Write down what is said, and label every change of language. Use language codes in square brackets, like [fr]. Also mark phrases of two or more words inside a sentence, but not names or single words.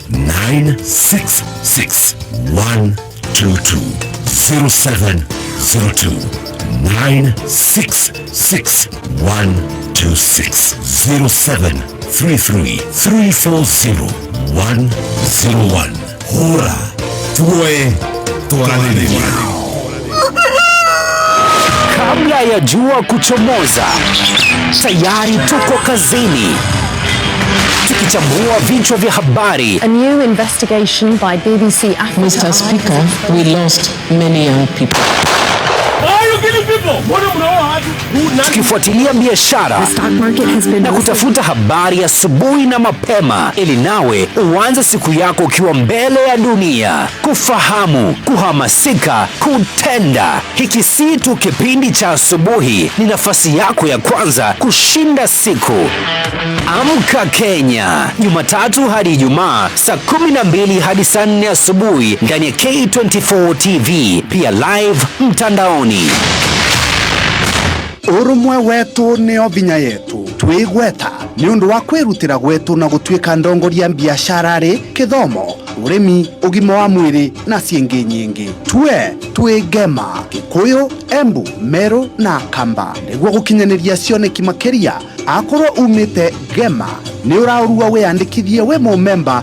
[sw] 966 122 0702 966 126 0733 340 101 Hora Tuwe Tuanelea. Kabla ya jua kuchomoza, tayari tuko kazini tukichambua vichwa vya habari. [en] A new investigation by BBC Africa. Mr. Speaker, we lost many young people. [sw] Tukifuatilia biashara na kutafuta habari asubuhi na mapema ili nawe uanze siku yako ukiwa mbele ya dunia, kufahamu, kuhamasika, kutenda. Hiki si tu kipindi cha asubuhi, ni nafasi yako ya kwanza kushinda siku. Amka Kenya, Jumatatu hadi Ijumaa saa 12 hadi saa 4 asubuhi ndani ya K24 TV, pia live mtandaoni. [ki] Urumwe wetu nio binya yetu twigweta ni undu wa kwirutira gwetu na gutwika ndongoria biashara ri kithomo urimi ugima wa mwiri na ciengi nyingi twigema Kikuyu, Embu, Meru na Kamba niguo gukinyaniria cioneki makiria akorwo umite Gema ni uraurua wiyandikithie we member